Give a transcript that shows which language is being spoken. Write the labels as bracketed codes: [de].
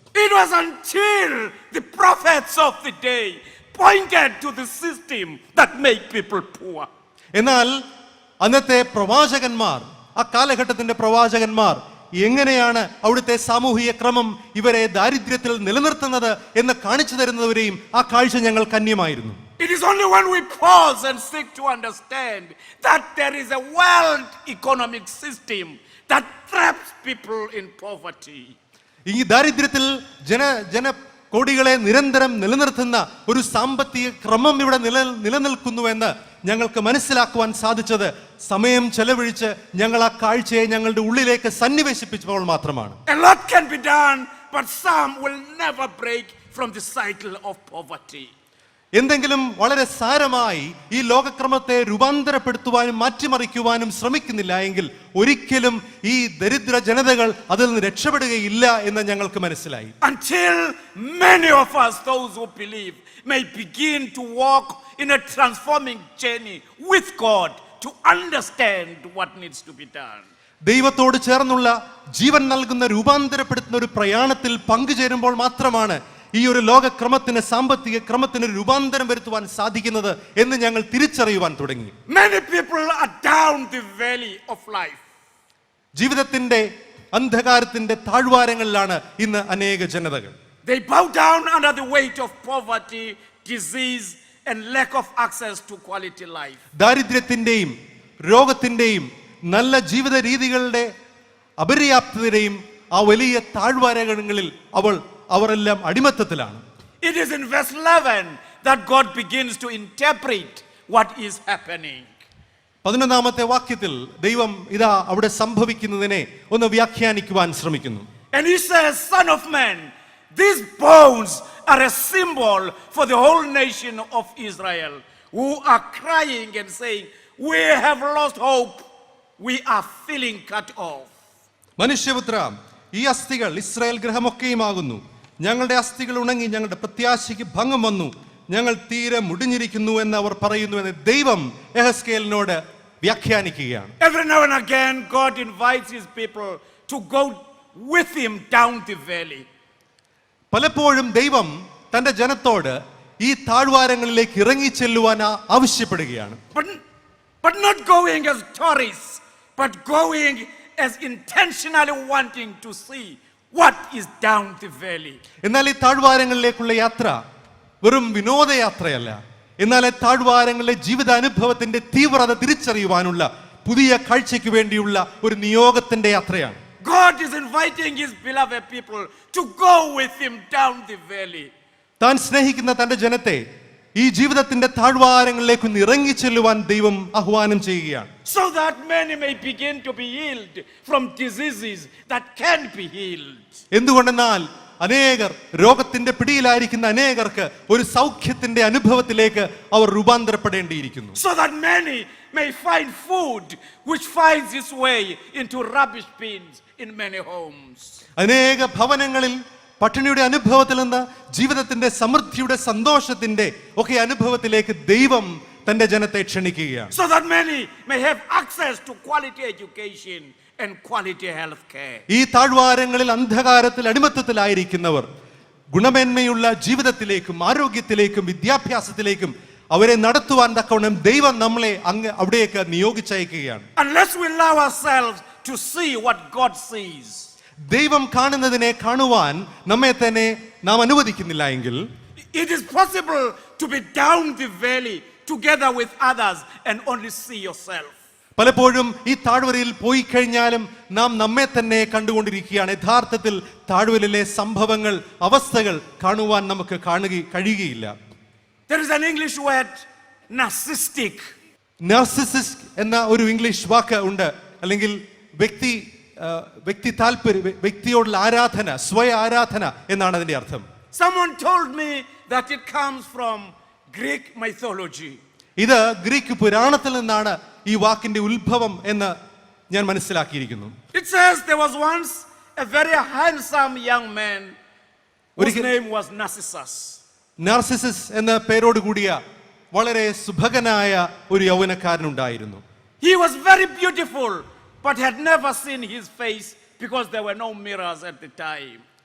[en] It was until the prophets of the day pointed to the system that made people poor. [ml] എന്നാൽ അന്നത്തെ പ്രവാചകന്മാർ, ആ കാലഘട്ടത്തിന്റെ പ്രവാചകന്മാർ എങ്ങനെയാണ് അവിടുത്തെ സാമൂഹിക ക്രമം ഇവരെ ദാരിദ്ര്യത്തിൽ നിലനിർത്തുന്നത് എന്ന് കാണിച്ചു തരുന്നവരെയും ആ കാഴ്ച ഞങ്ങൾ കന്യമായിരുന്നു. [en] It is only when we pause and seek to understand that there is a world economic system that traps people in poverty. [ml] ഈ ദാരിദ്ര്യത്തിൽ ജനകോടികളെ നിരന്തരം നിലനിർത്തുന്ന ഒരു സാമ്പത്തിക ക്രമം ഇവിടെ നിലനിൽക്കുന്നുവെന്ന് ഞങ്ങൾക്ക് മനസ്സിലാക്കുവാൻ സാധിച്ചത് സമയം ചെലവഴിച്ച് ഞങ്ങൾ ആ കാഴ്ചയെ ഞങ്ങളുടെ ഉള്ളിലേക്ക് സന്നിവേശിപ്പിച്ചപ്പോൾ മാത്രമാണ്. [en] A lot can be done, but some will never break from the cycle of poverty. [ml] എന്തെങ്കിലും വളരെ സാരമായി ഈ ലോകക്രമത്തെ രൂപാന്തരപ്പെടുത്തുവാനും മാറ്റിമറിക്കുവാനും ശ്രമിക്കുന്നില്ല എങ്കിൽ ഒരിക്കലും ഈ ദരിദ്ര ജനതകൾ അതിൽ നിന്ന് രക്ഷപ്പെടുകയില്ല എന്ന് ഞങ്ങൾക്ക് മനസ്സിലായി. [en] Until many of us, those who believe, may begin to walk in a transforming journey with God to understand what needs to be done. [ml] ദൈവത്തോട് ചേർന്നുള്ള ജീവൻ നൽകുന്ന രൂപാന്തരപ്പെടുത്തുന്ന ഒരു പ്രയാണത്തിൽ പങ്കുചേരുമ്പോൾ മാത്രമാണ് ഈ ഒരു ലോകക്രമത്തിന് സാമ്പത്തിക ക്രമത്തിന് രൂപാന്തരം വരുത്തുവാൻ സാധിക്കുന്നത് എന്ന് ഞങ്ങൾ തിരിച്ചറിയുവാൻ തുടങ്ങി. [en] Many people are down the valley of life. [ml] ജീവിതത്തിന്റെ അന്ധകാരത്തിന്റെ താഴ്വാരങ്ങളിലാണ് ഇന്ന് അനേക ജനതകൾ. [en] They bow down under the weight of poverty, disease and lack of access to quality life. [ml] ദാരിദ്ര്യത്തിന്റെയും രോഗത്തിന്റെയും നല്ല ജീവിത രീതികളുടെ അപര്യാപ്തതയുടെയും ആ വലിയ താഴ്വാരങ്ങളിൽ അവരെല്ലാം അടിമത്തത്തിലാണ്. [en] It is in verse 11 that God begins to interpret what is happening. [ml] 11-ാമത്തെ വാക്യത്തിൽ ദൈവം ഇതാ അവിടെ സംഭവിക്കുന്നതിനെ ഒന്ന് വ്യാഖ്യാനിക്കുവാൻ ശ്രമിക്കുന്നു. [en] And he says, Son of man, these bones are a symbol for the whole nation of Israel, who are crying and saying, we have lost hope, we are feeling cut off. [ml] മനുഷ്യപുത്ര, ഈ അസ്ഥികൾ Israel ഗൃഹമൊക്കെയുമാകുന്നു. ഞങ്ങളുടെ അസ്ഥികൾ ഉണങ്ങി, ഞങ്ങളുടെ പ്രത്യാശയ്ക്ക് ഭംഗം വന്നു, ഞങ്ങൾ തീരെ മുടിഞ്ഞിരിക്കുന്നു എന്ന് അവർ പറയുന്നു എന്ന് ദൈവം യെഹെസ്കേലിനോട് വ്യാഖ്യാനിക്കുകയാണ്. [en] Every now and again God invites his people to go with him down the valley. [ml] പലപ്പോഴും ദൈവം തന്റെ ജനത്തോട് ഈ താഴ്വാരങ്ങളിലേക്ക് ഇറങ്ങി ചെല്ലുവാൻ ആവശ്യപ്പെടുകയാണ്. [en] But not going as tourists, but going as intentionally wanting to see what is down the valley. [ml] എന്നാൽ ഈ താഴ്വാരങ്ങളിലേക്കുള്ള യാത്ര വെറും വിനോദയാത്രയല്ല, എന്നാൽ താഴ്വാരങ്ങളിലെ ജീവിതാനുഭവത്തിന്റെ തീവ്രത തിരിച്ചറിയുവാനുള്ള പുതിയ കാഴ്ചയ്ക്ക് വേണ്ടിയുള്ള ഒരു നിയോഗത്തിന്റെ യാത്രയാണ്. [en] God is inviting his beloved people to go with him down the valley. [ml] താൻ സ്നേഹിക്കുന്ന തന്റെ ജനത്തെ ഈ ജീവിതത്തിന്റെ താഴ്വാരങ്ങളിലേക്ക് ഇറങ്ങി ചെല്ലുവാൻ ദൈവം ആഹ്വാനം ചെയ്യുകയാണ്. [en] So that many may begin to be healed from diseases that can be healed. [ml] എന്തുകൊണ്ടെന്നാൽ അനേകർ രോഗത്തിന്റെ പിടിയിലായിരിക്കുന്ന അനേകർക്ക് ഒരു സൗഖ്യത്തിന്റെ അനുഭവത്തിലേക്ക് അവർ രൂപാന്തരപ്പെടേണ്ടിയിരിക്കുന്നു. [en] So that many may find food which finds its way into rubbish bins in many homes. [ml] അനേക ഭവനങ്ങളിൽ പട്ടിണിയുടെ അനുഭവത്തിൽ നിന്ന് ജീവിതത്തിന്റെ സമൃദ്ധിയുടെ സന്തോഷത്തിന്റെ ഒക്കെ അനുഭവത്തിലേക്ക് ദൈവം തന്റെ ജനത്തെ ക്ഷണിക്കുകയാണ്. [en] So that many may have access to quality education and quality health care. [ml] ഈ താഴ്വാരങ്ങളിൽ അന്ധകാരത്തിൽ അടിമത്തത്തിലായിരിക്കുന്നവർ ഗുണമേന്മയുള്ള ജീവിതത്തിലേക്കും ആരോഗ്യത്തിലേക്കും വിദ്യാഭ്യാസത്തിലേക്കും അവരെ നടത്തുവാൻ തക്കവണ്ണം ദൈവം നമ്മളെ അവിടേക്ക് നിയോഗിച്ചയക്കുകയാണ്. [en] Unless we allow ourselves to see what God sees. [ml] ദൈവം കാണുന്നതിനെ കാണുവാൻ നമ്മെ തന്നെ നാം അനുവദിക്കുന്നില്ല എങ്കിൽ [en] it is possible to be down the valley together with others and only see yourself. [ml] പലപ്പോഴും ഈ താഴ്വരയിൽ പോയി കഴിഞ്ഞാലും നാം നമ്മെ തന്നെ കണ്ടുകൊണ്ടിരിക്കുകയാണ്. യഥാർത്ഥത്തിൽ താഴ്വരയിലെ സംഭവങ്ങൾ അവസ്ഥകൾ കാണുവാൻ നമുക്ക് കഴിയുകയില്ല. [en] There is an English word, narcissistic. [ml] Narcissist എന്ന ഒരു ഇംഗ്ലീഷ് വാക്ക് ഉണ്ട്, അല്ലെങ്കിൽ വ്യക്തി താല്പര്യം, വ്യക്തിയോടുള്ള ആരാധന, സ്വയ ആരാധന എന്നാണ് അതിന്റെ അർത്ഥം. [en] Someone told me that it comes from Greek mythology. [ml] ഇത് ഗ്രീക്ക് പുരാണത്തിൽ നിന്നാണ് ഈ വാക്കിന്റെ ഉത്ഭവം എന്ന് ഞാൻ മനസ്സിലാക്കിയിരിക്കുന്നു. [en] It says there was once a very handsome young man whose name was Narcissus. [ml] Narcissus എന്ന പേരോട് കൂടിയ വളരെ സുഭഗനായ ഒരു യൗവനക്കാരനുണ്ടായിരുന്നു. [en] He was very beautiful but had never seen his face because there were no mirrors at the time.